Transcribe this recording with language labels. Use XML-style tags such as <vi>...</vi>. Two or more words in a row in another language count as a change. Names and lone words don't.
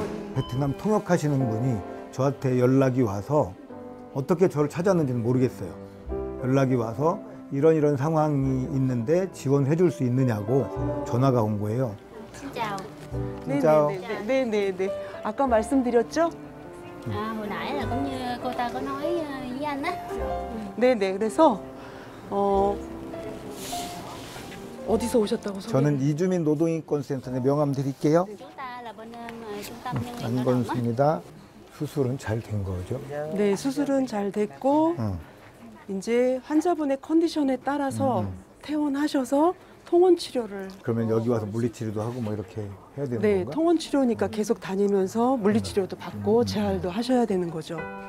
<ko>베트남 통역하시는 분이 저한테 연락이 와서 어떻게 저를 찾았는지는 모르겠어요. 연락이 와서 이런 상황이 있는데 지원해 줄 수 있느냐고 전화가 온 거예요. 진짜. 진짜. 네네네. 아까 말씀드렸죠?</ko> <vi>À, hồi nãy là cũng như cô ta có nói với anh á.</vi> <ko>네네. 그래서 어디서 오셨다고 소개? 저는 이주민 노동인권센터의 명함 드릴게요.</ko> <vi>Chúng ta là bên trung tâm nhân quyền lao động á.</vi> <ko>안건수입니다. 수술은 잘 된 거죠? 네, 수술은 잘 됐고 이제 환자분의 컨디션에 따라서 퇴원하셔서 통원 치료를. 그러면 여기 와서 물리치료도 하고 뭐 이렇게 해야 되는 네, 건가? 통원 치료니까 계속 다니면서 물리치료도 받고 재활도 하셔야 되는 거죠.</ko>